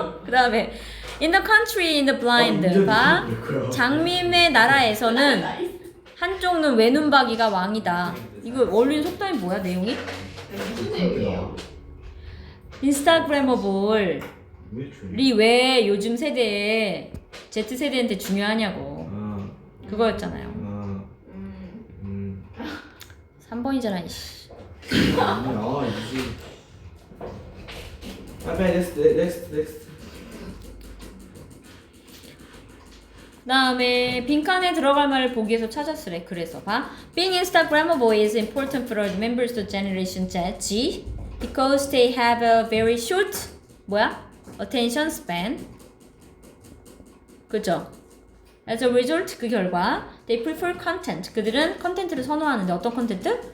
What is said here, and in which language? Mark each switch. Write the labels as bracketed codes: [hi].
[ko] 그 다음에 [en] In the country in the blind. [ko] 봐. 장님의 나라에서는 한쪽 눈 외눈박이가 왕이다. 이거 어울리는 속담이 뭐야 내용이? 무슨 얘기예요? 인스타그래머블이 왜 왜 요즘 세대에 Z세대한테 중요하냐고. 그거였잖아요. 음. 3번이잖아 이씨. 아니야 이제. 빨리 넥스트. 그 다음에 빈칸에 들어갈 말을 보기 위해서 찾았으래. 그래서 봐. [en] Being Instagrammable is important for the members of Generation Z because they have a very short attention span. [ko] 그죠? [en] As a result, [ko] 그 결과 [en] they prefer content. [ko] 그들은 컨텐츠를 선호하는데 어떤 컨텐츠?